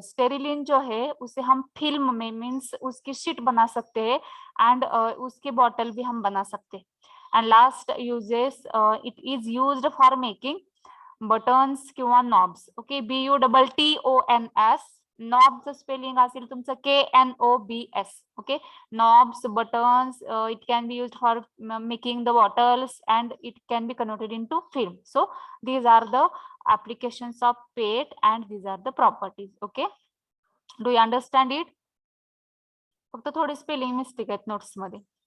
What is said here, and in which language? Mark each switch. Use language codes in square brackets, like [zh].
[hi] स्टेरिलीन जो है उसे हम फिल्म में मीन्स उसकी शीट बना सकते हैं एंड उसकी बॉटल भी हम बना सकते हैं। [en] And last uses, it is used for making buttons किंवा knobs. [mr] Okay, BUTTONS. Knobs spelling असेल तुमचं KNOBS. [en] Okay, knobs, buttons, it can be used for making the bottles and it can be converted into film. So these are the applications of PET and these are the properties. Okay, do you understand it? [mr] फक्त थोडी spelling mistake आहेत notes मध्ये.